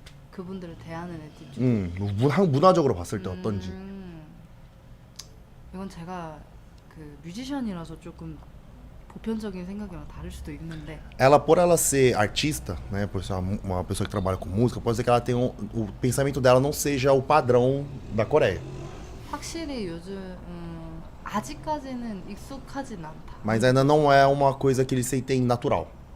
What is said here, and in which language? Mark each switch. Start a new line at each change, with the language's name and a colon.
Korean: 그분들을 대하는 애티튜드. 문화적으로 봤을 때 어떤지. 이건 제가 그 뮤지션이라서 조금 보편적인 생각이랑 다를 수도 있는데.
Portuguese: Por ela ser artista, né, por ser uma pessoa que trabalha com música, pode ser que ela tenha o pensamento dela não seja o padrão da Coreia.
Korean: 확실히 요즘 아직까지는 익숙하진 않다.
Portuguese: Mas ainda não é uma coisa que eles sentem natural.